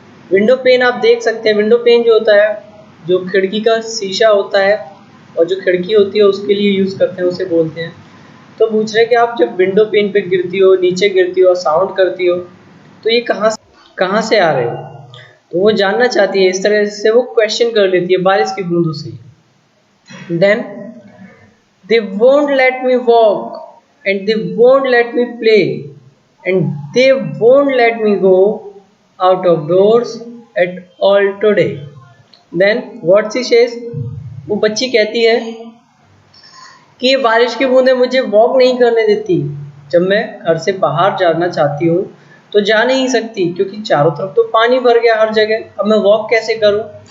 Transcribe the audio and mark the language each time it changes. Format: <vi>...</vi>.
<hi>Window pane आप देख सकते हैं, विंडो पेन जो होता है जो खिड़की का शीशा होता है और जो खिड़की होती है उसके लिए यूज़ करते हैं, उसे बोलते हैं। तो पूछ रहे कि आप जब विंडो पेन पे गिरती हो, नीचे गिरती हो और साउंड करती हो तो ये कहाँ से आ रहे हो। तो वो जानना चाहती है, इस तरह से वो क्वेश्चन कर लेती है बारिश की बूंदों से।</hi> <en>Then they won't let me walk and they won't let me play and they won't let me go out of doors at all today. Then what she says,</en> <hi>वो बच्ची कहती है कि ये बारिश की बूंदें मुझे वॉक नहीं करने देती। जब मैं घर से बाहर जाना चाहती हूँ तो जा नहीं सकती क्योंकि चारों तरफ तो पानी भर गया हर जगह, अब मैं वॉक कैसे करूँ।</hi>